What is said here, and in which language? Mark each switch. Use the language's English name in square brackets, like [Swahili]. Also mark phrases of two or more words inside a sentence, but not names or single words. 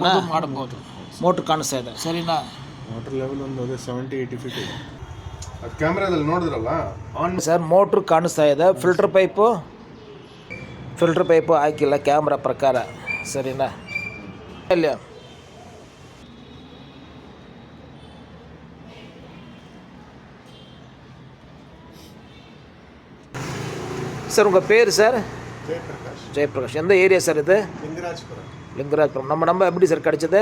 [Kannada] ಮಾಡಬಹುದು. ಮೋಟ್ರ್ ಕಾಣಿಸ್ತಾ ಇದೆ, ಸರಿನಾ? [English] water level [Kannada] ಒಂದು 70-80 ಫೀಟ್ ಇದೆ. ಅದು ಕ್ಯಾಮ್ರಾದಲ್ಲಿ ನೋಡಿದ್ರಲ್ಲ ಆನ್ ಸರ್. ಮೋಟ್ರ್ ಕಾಣಿಸ್ತಾ ಇದೆ. [English] filter pipe [Kannada] ಹಾಕಿಲ್ಲ ಕ್ಯಾಮ್ರಾ ಪ್ರಕಾರ, ಸರಿನಾ? [Tamil] ಇಲ್ಲ சார். உங்கள் பேர் சார்? ஜெயபிரகாஷ். எந்த ஏரியா சார் இது? லிங்கராஜபுரம். நம்ம எப்படி சார் கிடைச்சது?